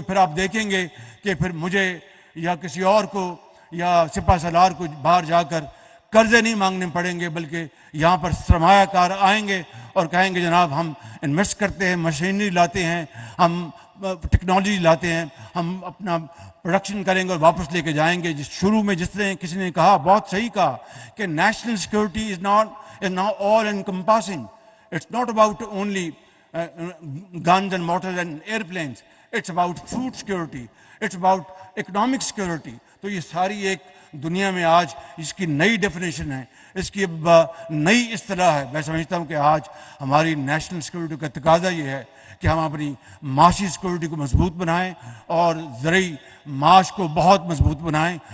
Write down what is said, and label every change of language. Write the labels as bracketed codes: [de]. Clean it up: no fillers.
[ur] پھر آپ دیکھیں گے کہ پھر مجھے یا کسی اور کو یا سپہ سالار کو باہر جا کر قرضے نہیں مانگنے پڑیں گے, بلکہ یہاں پر سرمایہ کار آئیں گے اور کہیں گے جناب ہم انویسٹ کرتے ہیں, مشینری لاتے ہیں, ہم ٹیکنالوجی لاتے ہیں, ہم اپنا پروڈکشن کریں گے اور واپس لے کے جائیں گے. شروع میں جس نے کسی نے کہا, بہت صحیح کہا, کہ [en] National security is not all encompassing. It's not about only guns and mortars and airplanes. It's about food security. It's about economic security. [ur] تو یہ ساری ایک دنیا میں آج اس کی نئی ڈیفینیشن ہے, اس کی نئی اصطلاح ہے. میں سمجھتا ہوں کہ آج ہماری نیشنل سیکورٹی کا تقاضا یہ ہے کہ ہم اپنی معاشی سیکورٹی کو مضبوط بنائیں اور زرعی معاش کو بہت مضبوط بنائیں.